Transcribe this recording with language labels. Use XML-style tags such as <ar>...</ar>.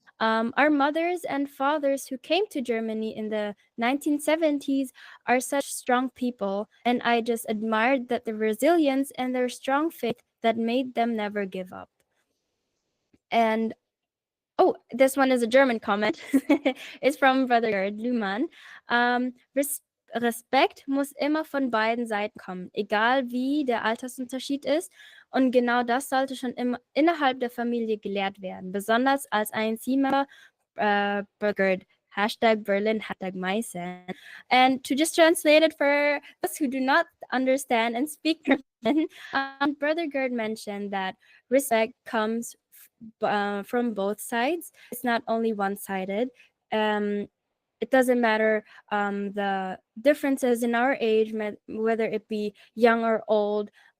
<en>Our mothers and fathers who came to Germany in the 1970s are such strong people, and I just admired that the resilience and their strong faith that made them never give up. And oh, this one is a German comment. It's from Brother Gerd Luhmann.</en> <de>Respekt muss immer von beiden Seiten kommen, egal wie der Altersunterschied ist. Und genau das sollte schon immer innerhalb der Familie gelehrt werden, besonders als INC-Member. Gerd, hashtag Berlin, hashtag Meissen.</de> <en>And to just translate it for those who do not understand and speak German, Brother Gerd mentioned that respect comes from both sides. It's not only one-sided. It doesn't matter the differences in our age, whether it be young or old.</en>